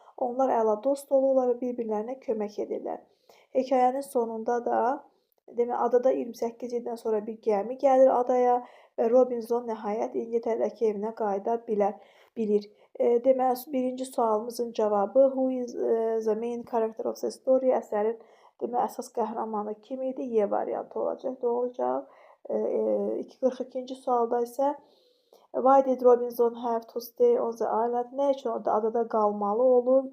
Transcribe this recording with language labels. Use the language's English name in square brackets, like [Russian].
[Azerbaijani] Onlar əla dost olurlar və bir-birlərinə kömək edirlər. Hekayənin sonunda da adada 28 ildən sonra bir gəmi gəlir adaya və Robinson nəhayət İngiltərədəki evinə qayıda bilir. Deməli, birinci sualımızın cavabı [English] Who is the main character of the story? [Azerbaijani] Əsərin əsas qəhrəmanı kim idi? Y variantı olacaq. Doğru cavab. 42-ci sualda isə [English] Why did Robinson have to stay on the island? [Azerbaijani] Nə üçün orada adada qalmalı olur?